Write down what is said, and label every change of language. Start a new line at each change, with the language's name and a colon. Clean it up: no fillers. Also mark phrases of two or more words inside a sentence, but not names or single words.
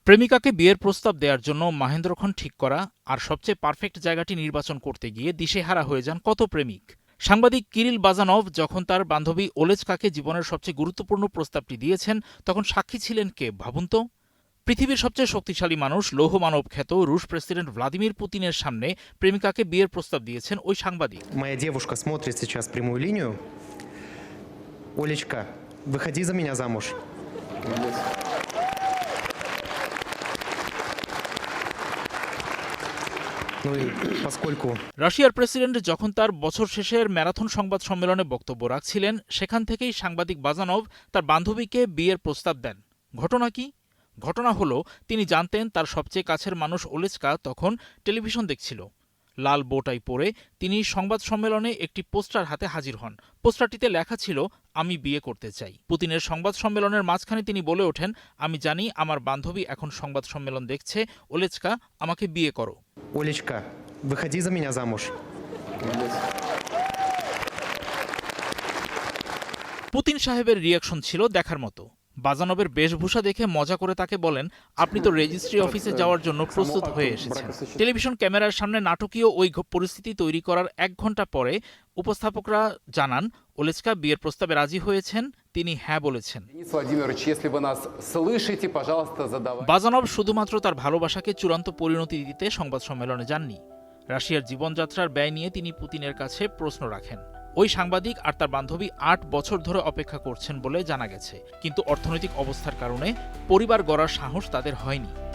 Bangla: প্রেমিকাকে বিয়ের প্রস্তাব দেওয়ার জন্য মাহেন্দ্রক্ষণ ঠিক করা আর সবচেয়ে পারফেক্ট জায়গাটি নির্বাচন করতে গিয়ে দিশেহারা হয়ে যান কত প্রেমিক। সাংবাদিক কিরিল বাজানভ যখন তার বান্ধবী ওলেজকাকে জীবনের সবচেয়ে গুরুত্বপূর্ণ প্রস্তাবটি দিয়েছেন, তখন সাক্ষী ছিলেন কে ভাবুন তো? পৃথিবীর সবচেয়ে শক্তিশালী মানুষ, লৌহ মানব খ্যাত রুশ প্রেসিডেন্ট ভ্লাদিমির পুতিনের সামনে প্রেমিকাকে বিয়ের প্রস্তাব দিয়েছেন ওই সাংবাদিক।
Russian: Моя девушка смотрит сейчас прямую линию. Олечка, выходи за меня замуж. Ну и поскольку
Bangla: রাশিয়ার প্রেসিডেন্ট যখন তার বছর শেষের ম্যারাথন সংবাদ সম্মেলনে বক্তব্য রাখছিলেন, সেখান থেকেই সাংবাদিক বাজানভ তার বান্ধবীকে বিয়ের প্রস্তাব দেন। ঘটনা কি? ঘটনা হলো, তিনি জানতেন তার সবচেয়ে কাছের মানুষ ওলেজকা তখন টেলিভিশন দেখছিল। লাল বোটাই পরে তিনি সংবাদ সম্মেলনে একটি পোস্টার হাতে হাজির হন। পোস্টারটিতে লেখা ছিল, আমি বিয়ে করতে চাই। পুতিনের সংবাদ সম্মেলনের মাঝখানে তিনি বলে ওঠেন, আমি জানি আমার বান্ধবী এখন সংবাদ সম্মেলন দেখছে, ওলেজকা আমাকে বিয়ে করো।
Russian: Олечка, выходи за меня замуж.
Bangla: পুতিন সাহেবের রিয়াকশন ছিল দেখার মতো। বাজানভের বেশভূষা দেখে মজা করে তাকে বলেন, আপনি তো
English: registry office
Bangla: যাওয়ার জন্য প্রস্তুত হয়ে এসেছেন। টেলিভিশন ক্যামেরার সামনে নাটকীয় ওই পরিস্থিতি তৈরি করার 1 ঘন্টা পরে উপস্থাপকরা জানান, ওলেজকা বিয়ের প্রস্তাবে রাজি হয়েছেন, তিনি হ্যাঁ বলেছেন।
Russian: Денис Владимирович, если вы нас слышите, пожалуйста, задавайте.
Bangla: বাজানভ শুধুমাত্র তার ভালোবাসাকে চূড়ান্ত পরিণতি দিতে সংবাদ সম্মেলনে যাননি। রাশিয়ার জীবনযাত্রার ব্যয় নিয়ে তিনি পুতিনের কাছে প্রশ্ন রাখেন। ওই সাংবাদিক আর তার বান্ধবী 8 বছর ধরে অপেক্ষা করছেন বলে জানা গেছে, কিন্তু অর্থনৈতিক অবস্থার কারণে পরিবার গড়ার সাহস তাদের হয়নি।